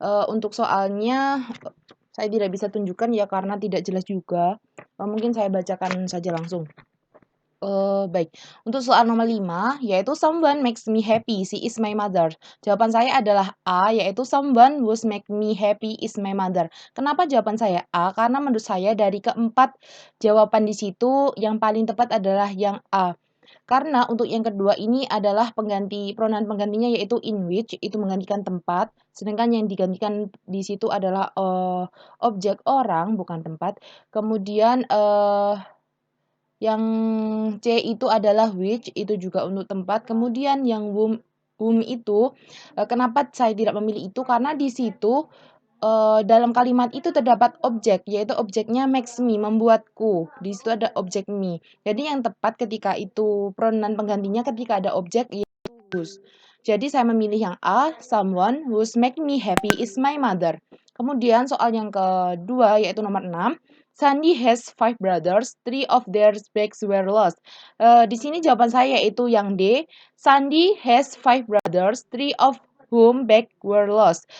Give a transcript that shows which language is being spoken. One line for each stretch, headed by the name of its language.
Indonesian: Untuk soalnya saya tidak bisa tunjukkan ya karena tidak jelas juga. Mungkin saya bacakan saja langsung. Baik. Untuk soal nomor 5, yaitu
English: someone makes me happy, she is my mother.
Indonesian: Jawaban saya adalah A, yaitu
English: someone who's make me happy is my mother.
Indonesian: Kenapa jawaban saya A? Karena menurut saya dari keempat jawaban di situ yang paling tepat adalah yang A. Karena untuk yang kedua ini adalah pronoun penggantinya yaitu in which, itu menggantikan tempat, sedangkan yang digantikan di situ adalah objek orang, bukan tempat. Kemudian yang C itu adalah which, itu juga untuk tempat. Kemudian yang whom itu, kenapa saya tidak memilih itu? Karena di situ dalam kalimat itu terdapat objek, yaitu objeknya
English: makes me,
Indonesian: membuatku. Di situ ada objek me. Jadi yang tepat ketika itu pronoun penggantinya ketika ada objek yaitu whose. Jadi saya memilih yang A,
English: someone who's make me happy is my mother.
Indonesian: Kemudian soal yang kedua yaitu nomor 6.
English: Sandy has 5 brothers, 3 of their bags were lost.
Indonesian: Di sini jawaban saya yaitu yang D.
English: Sandy has 5 brothers, 3 of whom bags were lost.